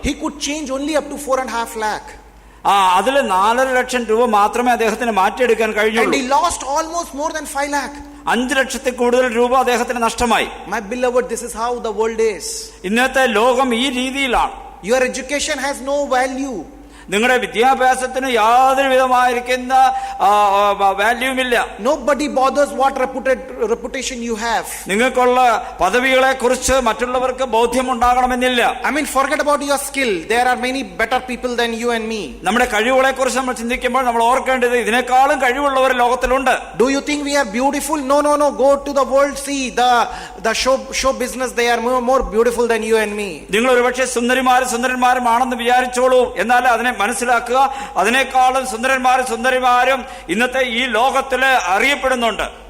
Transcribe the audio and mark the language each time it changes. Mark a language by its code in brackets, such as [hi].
[en] He could change only up to 4.5 lakh. [ml] അതിൽ 4.5 ലക്ഷം രൂപ മാത്രമേ അദ്ദേഹത്തിന് മാറ്റിയെടുക്കാൻ കഴിഞ്ഞുള്ളൂ. [en] And he lost almost more than 5 lakh. [ml] 5 ലക്ഷത്തിൽ കൂടുതൽ രൂപ അദ്ദേഹത്തിന് നഷ്ടമായി. [en] My beloved, this is how the world is. [ml] ഇന്നത്തെ ലോകം ഈ രീതിയിലാണ്. [en] Your education has no value. [ml] നിങ്ങളുടെ വിദ്യാഭ്യാസത്തിന് യാതൊരു വിധമായിരിക്കുന്ന വാല്യൂമില്ല. [en] Nobody bothers what reputation you have. [ml] നിങ്ങൾക്കുള്ള പദവികളെ കുറിച്ച് മറ്റുള്ളവർക്ക് ബോധ്യമുണ്ടാകണമെന്നില്ല. [en] I mean, forget about your skill. There are many better people than you and me. [ml] നമ്മുടെ കഴിവുകളെ കുറിച്ച് നമ്മൾ ചിന്തിക്കുമ്പോൾ നമ്മൾ ഓർക്കേണ്ടത്, ഇതിനേക്കാളും കഴിവുള്ളവർ ലോകത്തിലുണ്ട്. [en] Do you think we are beautiful? No. Go to the world, see the show business. They are more beautiful than you and me. [ml] നിങ്ങൾ ഒരുപക്ഷെ സുന്ദരന്മാരുമാണെന്ന് വിചാരിച്ചോളൂ, എന്നാൽ അതിനെ മനസ്സിലാക്കുക, അതിനേക്കാളും സുന്ദരന്മാരും ഇന്നത്തെ ഈ ലോകത്തില് അറിയപ്പെടുന്നുണ്ട്.